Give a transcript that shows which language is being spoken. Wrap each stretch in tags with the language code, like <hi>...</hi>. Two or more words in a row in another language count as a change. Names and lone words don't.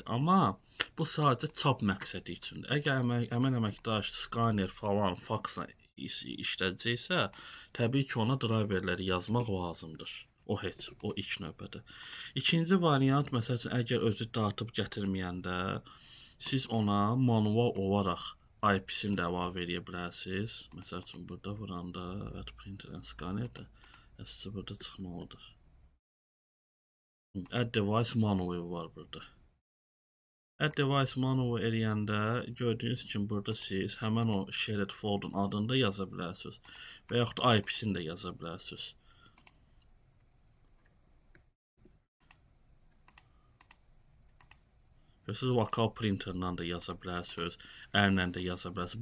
<az>Amma bu sadəcə çap məqsədi üçündür. Əgər həmin əməkdaş skaner falan, faksla işlədəcəksə, təbii ki, ona driverləri yazmaq lazımdır. O heç, o ilk növbədə. İkinci variant, məsəl üçün, əgər özü dartıb gətirməyəndə, siz ona manual olaraq IP-sini də əlavə edə bilərsiniz. Məsəl üçün, burada vuranda, evet,</az> <en>printer and scanner</en> <az>də əsası burada çıxmalıdır.</az> <en>Add device manual</en> <az>var burada.</az> <en>Add device manual</en> <az>eləyəndə gördüyünüz kimi burada siz həmən o</az> <en>shared folder</en> <az>adını da yaza bilərsiniz və yaxud da IP-sini də yaza bilərsiniz. Siz lokal printerlə də yaza bilərsiniz, ərlə də yaza bilərsiniz.</az>